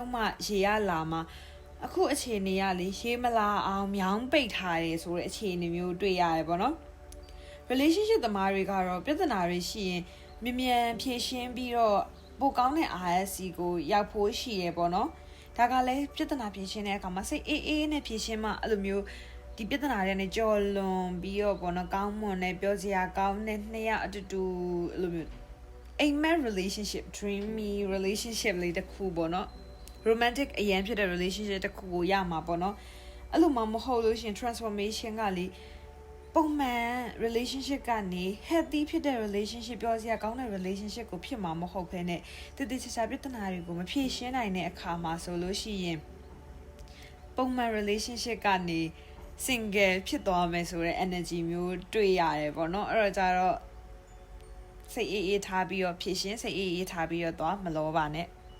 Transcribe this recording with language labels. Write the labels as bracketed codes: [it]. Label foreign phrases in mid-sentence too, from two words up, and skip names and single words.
[my] လုံးမှရေရလာမှာအခုအခြေအနေကလေရေးမလာအောင်မြောင်းပိတ်ထားတယ်ဆိုတဲ့အခြေအနေမျိုးတွေ့ရတယ်ပေါ့နော် relationship သမားတွေကတော့ပြဿနာတွေရှိရင်မြန်ဖြေရှင်းပြီးတော့ပိုကောင်းတဲ့ RSC ကိုရောက်ဖို့ ရှိရပေါ့နော်ဒါကလည်းပြဿနာဖြေရှင်းတဲ့အခါမှာစိတ်အေးနဲ့ဖြေရှင်းမှအဲ့လိုမျိုးဒီပြဿနာတွေနဲ့ကြော်လွန်ပြီးတော့ပေါ့နော်ကောင်းမွန်တဲ့ပြောစရာ ကောင်းတဲ့နှစ်ယောက်အတူတူအဲ့လိုမျိုးအိမ်မက် relationship [en] dreamy relationship [my] လေးတစ်ခုပေါ့နော် romantic အရင်ဖြစ်တဲ့ relationship တစ်ခု ကိုရမှာပေါ့နော်အဲ့လိုမှမဟုတ်လို့ရှင် transformation ကလေပုံမှန် relationship ကနေ healthy ဖြစ်တဲ့ relationship ပြောစရာကောင်းတဲ့ relationship ကိုဖြစ်မှာမဟုတ်ဘဲနဲ့တည်တည်ချာချာပြဿနာတွေကိုမဖြေရှင်းနိုင်တဲ့အခါမှာဆိုလို့ရှိရင်ပုံမှန် relationship ကနေ single ဖြစ်သွားမယ်ဆိုတဲ့ energy မျိုးတွေ့ရတယ်ပေါ့နော်အဲ့တော့ကြတော့စိတ်အေးထားပြီးတော့ဖြေရှင်းစိတ်အေးထားပြီးတော့သွားမလောပါနဲ့